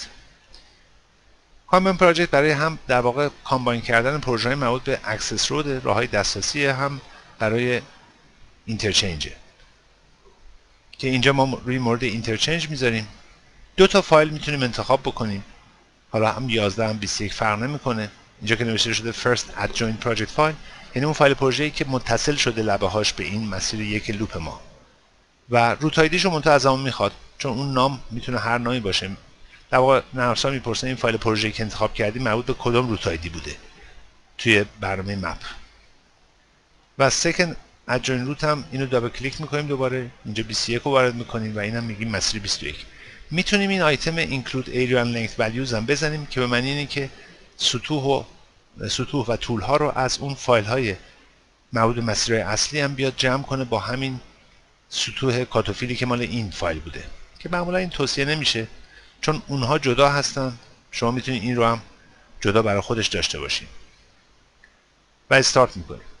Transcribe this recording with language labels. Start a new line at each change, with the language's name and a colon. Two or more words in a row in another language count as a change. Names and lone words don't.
English: combine project
Persian: برای هم در واقع کامباین کردن پروژه‌های مربوط به
English: access road,
Persian: راههای دسترسی، هم برای اینترچنج که اینجا ما روی مورد اینترچنج میذاریم. 2 تا فایل میتونیم انتخاب بکنیم، حالا هم 11 هم 21 فرق نمیکنه. اینجا که نوشته شده
English: first add join project file
Persian: یعنی اون فایل پروژه‌ای که متصل شده لبه هاش به این مسیر یک لوپ ما، و روت آیدیش رو منتها از همون میخواد چون اون نام میتونه هر نامی باشه. در واقع نرم افزار میپرسه این فایل پروژه‌ای که انتخاب کردی مربوط به کدوم
English: route ID
Persian: بوده توی برنامه مپ. و
English: second add join
Persian: روت هم اینو
English: double click
Persian: میکنیم، دوباره اینجا 21 رو وارد میکنیم و اینم میگیم مسیر 21. میتونیم این آیتم
English: include area and length values
Persian: هم بزنیم که به معنی اینه که سطوح و طول ها رو از اون فایل های مربوط به مسیرهای اصلی هم بیاد جمع کنه با همین سطوح کاتوفیلی که مال این فایل بوده، که معمولا این توصیه نمیشه چون اونها جدا هستن. شما میتونید این رو هم جدا برای خودش داشته باشید و استارت میکنیم.